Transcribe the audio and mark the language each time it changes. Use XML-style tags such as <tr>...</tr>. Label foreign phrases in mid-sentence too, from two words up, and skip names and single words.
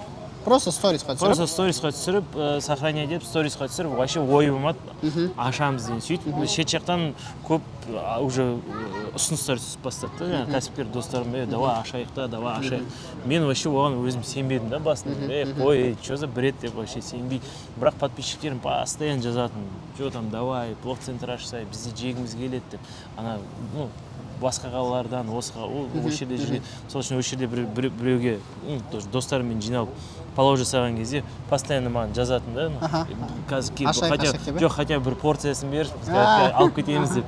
<kk>Просто сторисқа түсіріп? Просто сторисқа түсіріп, сохранять етіп, сторисқа түсіріп, вообще ой болмады, ашамыз дейін. Сөйтіп, шет жақтан көп уже ұсыныстар түсіп бастады. Кәсіпкер достарым, давай ашайық та, давай ашайық. Мен вообще оған өзім сенбедім да басында. Қой,</kk> <ru>что за бред деп вообще сенбей.</ru> <kk>Бірақ подписчиктерім постоянно жазатын.</kk> <ru>Что там, давай,</ru> <kk>плов центр ашсай, бізде жегіміз келеді деп. Ана, басқа қалалардан, осы жерде жүрген. Сол үшін осы жерде біреуге достарыммен жиналып палау жасаған кезде постоянно маған жазатын да. Жоқ, хотя бір порциясын беріп, алып кетеміз деп.</kk>